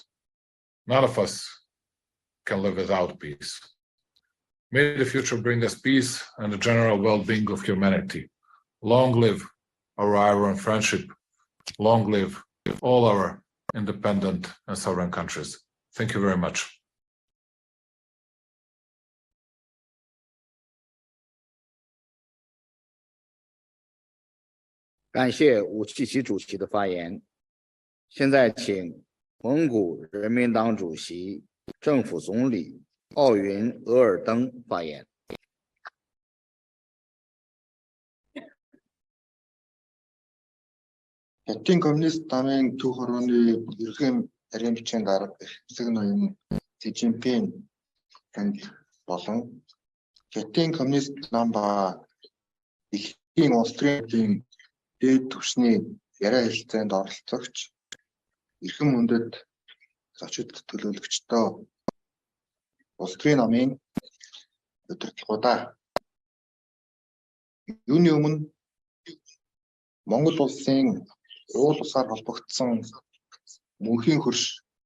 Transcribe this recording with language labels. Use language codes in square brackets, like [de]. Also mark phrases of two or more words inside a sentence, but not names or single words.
[en] None of us can live without peace. May the future bring us peace and the general well-being of humanity. Long live our iron friendship. Long live all our independent and sovereign countries. Thank you very much. [zh] 感谢武契奇主席的发言。现在请蒙古人民党主席、政府总理奥云额尔登发言。 [mn] Хятадын Коммунист намын Төв хорвооны ерөнхий нарийн бичгийн дарга эсэг ноён Си Цзиньпин танд болон Хятадын Коммунист нам ба дэлхийн улс төрийн дээд түвшний яриа хэлцээнд оролцогч эрхэм мөндөд зочид төлөөлөгчдөө улс төрийн намын удирдлагуудаа юуны өмнө Монгол улсын уул усаар холбогдсон мөнхийн хөрш